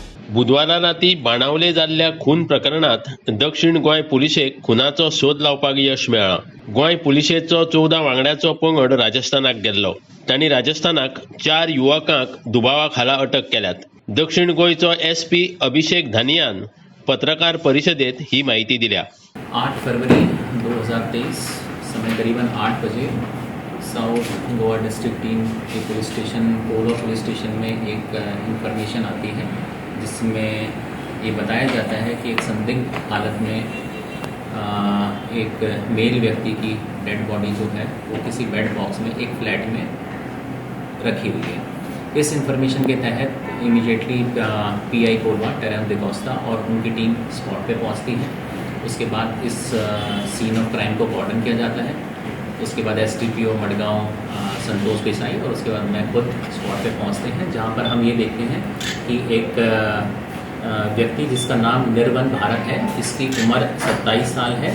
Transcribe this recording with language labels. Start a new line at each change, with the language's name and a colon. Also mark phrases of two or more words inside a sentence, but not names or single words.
Konkani: बुधवारा राती बाणावले जाल्ल्या खून प्रकरणात दक्षिण गोंय पुलिशेक खुनाचो सोद लावपाक यश मेळ्ळां. गोंय पुलिशेचो 14 वांगड्याचो पंगड राजस्थानाक गेल्लो. तांणी राजस्थानाक 4 युवकांक दुबावा खाला अटक केल्यात. दक्षिण गोंयचो SP अभिषेक धानियान पत्रकार परिशदेत ही माहिती दिल्या.
Hindi: 8 फरवरी 2023 समय करीबन 8 बजे साउथ गोवा डिस्ट्रिक्ट टीम के पुलिस स्टेशन पोलो पुलिस स्टेशन में एक इंफॉर्मेशन आती है, जिसमें ये बताया जाता है कि एक संदिग्ध हालत में एक मेल व्यक्ति की
English: dead body
Hindi: जो है वो किसी
English: bed box
Hindi: में एक फ्लैट में रखी हुई है। इस इंफॉर्मेशन के तहत इमीडिएटली PI कोलवा टेरम डिकोस्टा और उनकी टीम स्पॉट पे पहुंचती है। उसके बाद इस
English: scene of crime
Hindi: को कॉर्डन किया जाता है। उसके बाद STPO मडगांव संतोष देसाई और उसके बाद मैं खुद स्पॉट पे पहुंचते हैं, जहां पर हम ये देखते हैं कि एक व्यक्ति जिसका नाम निर्वन भारत है, इसकी उम्र 27 साल है।